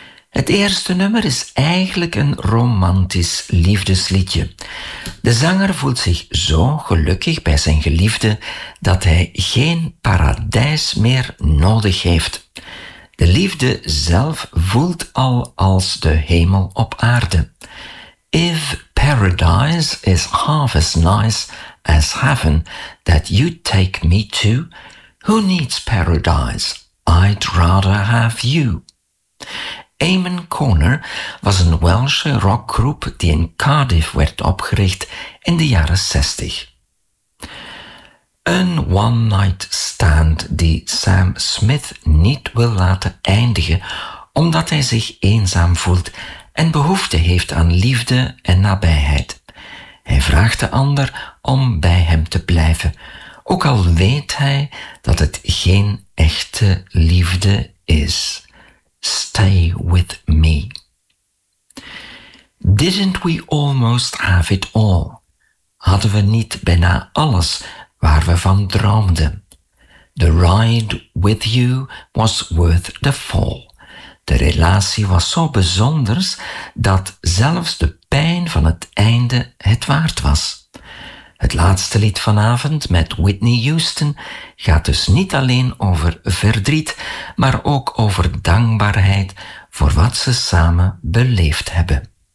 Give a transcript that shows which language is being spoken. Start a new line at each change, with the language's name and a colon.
Dutch: Het eerste nummer is eigenlijk een romantisch liefdesliedje. De zanger voelt zich zo gelukkig bij zijn geliefde dat hij geen paradijs meer nodig heeft. De liefde zelf voelt al als de hemel op aarde.
English: If paradise is half as nice as heaven that you take me to, who needs paradise? I'd rather have you.
Dutch: Eamon Corner was een Welsche rockgroep die in Cardiff werd opgericht in de jaren 60. Een one-night stand die Sam Smith niet wil laten eindigen omdat hij zich eenzaam voelt en behoefte heeft aan liefde en nabijheid. Hij vraagt de ander om bij hem te blijven, ook al weet hij dat het geen echte liefde is.
English: Stay with me. Didn't we almost have it all?
Dutch: Hadden we niet bijna alles waar we van droomden?
English: The ride with you was worth the fall.
Dutch: De relatie was zo bijzonder dat zelfs de pijn van het einde het waard was. Het laatste lied vanavond met Whitney Houston gaat dus niet alleen over verdriet, maar ook over dankbaarheid voor wat ze samen beleefd hebben.